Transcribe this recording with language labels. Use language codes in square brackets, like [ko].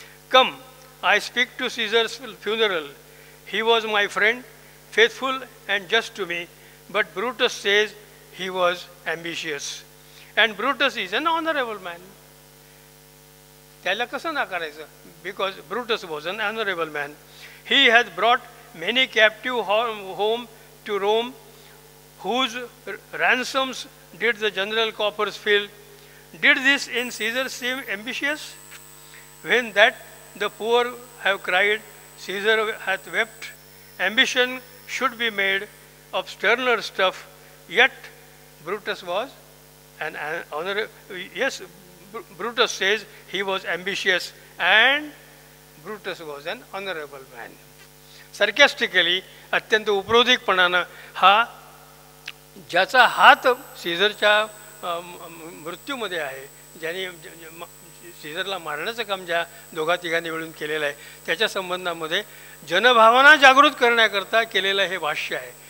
[en] Come I speak to Caesar's funeral. He was my friend, faithful and just to me, but Brutus says he was ambitious and Brutus is an honourable man. [mr] त्याला कसं नाकारायचं? [en] Because Brutus was an honourable man. He has brought many captive home to Rome, whose ransoms did the general coffers fill. Did this in Caesar seem ambitious? When that the poor have cried, Caesar hath wept. Ambition should be made of sterner stuff, yet Brutus was an honor. Yes, Brutus says he was ambitious and Brutus was an honorable man. [mr] Sarcastically, अत्यंत उपरोधिकपणानं हा ज्याचा हात सीझरच्या मृत्यूमध्ये आहे, ज्याने सीझरला मारण्याचं काम ज्या दोघा तिघांनी मिळून केलेलं आहे, त्याच्या संबंधामध्ये जनभावना जागृत करण्याकरता केलेलं हे भाष्य आहे.